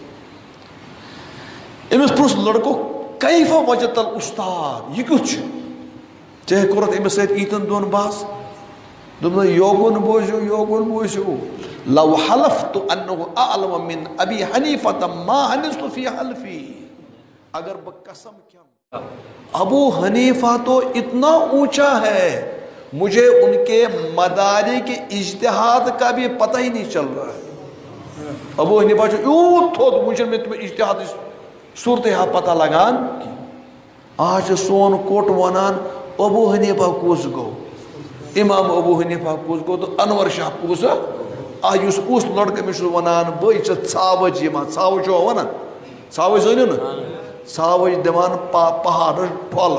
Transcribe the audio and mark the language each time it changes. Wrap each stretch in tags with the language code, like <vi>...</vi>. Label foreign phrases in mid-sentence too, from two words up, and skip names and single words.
<ks>أمِس پرُٛژھ لٔڑکو</ks> <ar>کیفہ وجدت الاستاد</ar> <ks>یہِ کیُتھ چھُ ژےٚ کوٚرُتھ أمِس سۭتۍ ییٖتٮ۪ن دۄہَن بحث دوٚپنَس یوکُن بوٗزِو</ks> <ar>لو حلفت انہ اعلم من ابی حنیفۃ ما حنثت فی حلفی</ar> <ks>اگر بہٕ قسم کھٮ۪مہٕ ابو حنیفہ</ks> <ur>تو اتنا اونچا ہے مجھے ان کے مدارک اجتہاد کا بھی پتہ ہی نہیں چل رہا ہے ابو حنیفہ</ur> <ks>چھُ یوٗت تھوٚد وٕنۍ چھُنہٕ مےٚ تِمن اجتہادٕچ صوٗرتحال پتہ لگان آز چھُ سون کوٚٹ وَنان ابو حنیفہ کُس گوٚو امام ابو حنیفہ کُس گوٚو تہٕ انور شاہ کُس یُس کُس لڑکہٕ أمِس چھُ وَنان بٔے چھِ ژھاوٕج یِوان ژھاوٕج چھُوا وَنان ژھاوٕج زٲنِو نہٕ ژھاوٕج دِوان پہاڑس پھۄلہٕ</ks>